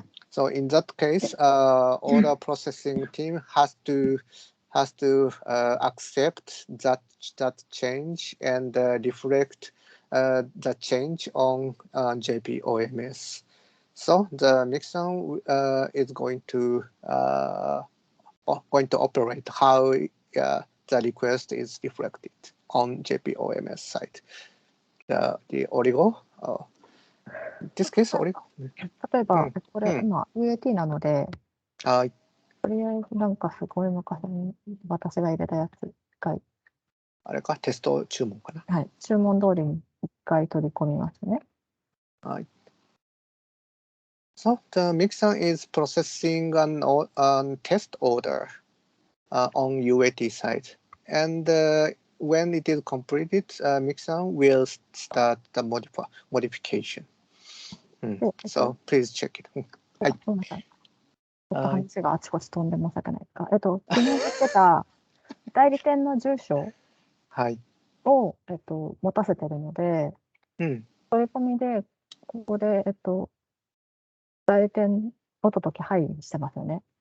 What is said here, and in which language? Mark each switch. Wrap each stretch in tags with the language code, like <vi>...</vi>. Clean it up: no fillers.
<en>So in that case, order processing team has to accept that change and reflect the change on JP OMS. So the Nixon is going to operate how the request is reflected on JP OMS side. The Origo. This case, Origo.</en> <ja>例えば、これ今 UAT なので、とりあえずなんかすごい昔に私が入れたやつ、一回。あれか、テスト注文かな。はい、注文通りに一回取り込みますね。はい。</ja> <en>So the Mixon is processing an test order on UAT side, and when it is completed, Mixon will start the modification. So please check it.</en> <ja>はい。ごめんなさい。ちょっと話があちこち飛んで申し訳ないですが、昨日言ってた代理店の住所を、持たせてるので、取り込みで、ここで、代理店お届けはいしてますよね。</ja>